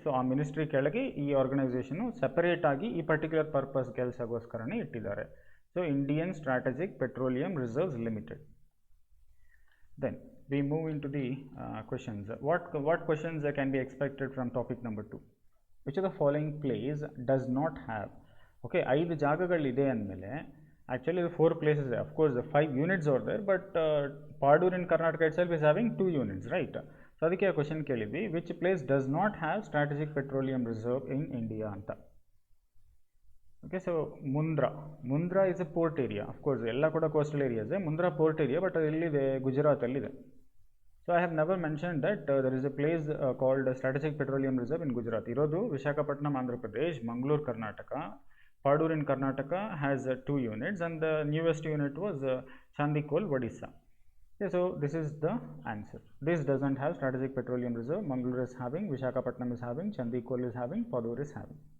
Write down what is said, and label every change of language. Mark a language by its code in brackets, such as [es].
[kn] So ಆ ministry ಕೆಳಗೆ ಈ ಆರ್ಗನೈಸೇಷನು ಸೆಪರೇಟ್ ಆಗಿ ಈ ಪರ್ಟಿಕ್ಯುಲರ್ ಪರ್ಪಸ್ ಕೆಲಸಗೋಸ್ಕರನೇ ಇಟ್ಟಿದ್ದಾರೆ. So Indian strategic petroleum reserves limited. [en] Then we move into the questions. What questions can be expected from topic number 2? Which of the following place does not have? Okay, [kn] 5 ಜಾಗಗಳಿದೆ ಅಂದಮೇಲೆ [en] actually the 4 places, of course the 5 units are there, but Padur in Karnataka itself is having 2 units, right? [kn] So ಅದಕ್ಕೆ ಆ question ಕೇಳಿದ್ವಿ, [en] which place does not have strategic petroleum reserve in India [kn] ಅಂತ. Okay, so [en] Mundra is a port area. [kn] Of course ಎಲ್ಲ ಕೂಡ coastal ಏರಿಯಾಸೇ. Mundra port area, but ಅದು ಎಲ್ಲಿದೆ? ಗುಜರಾತಲ್ಲಿದೆ. [en] So I have never mention that there is a place called strategic petroleum reserve in Gujarat. [kn] ಇರೋದು Visakhapatnam, Andhra Pradesh, Mangaluru, Karnataka. [en] Padur in Karnataka has 2 units, and the newest unit was Chandikol, Odisha. Okay, so this is the answer. This doesn't have strategic petroleum reserve. Mangalore is having, Visakhapatnam is having, Chandikol is having, Padur is having.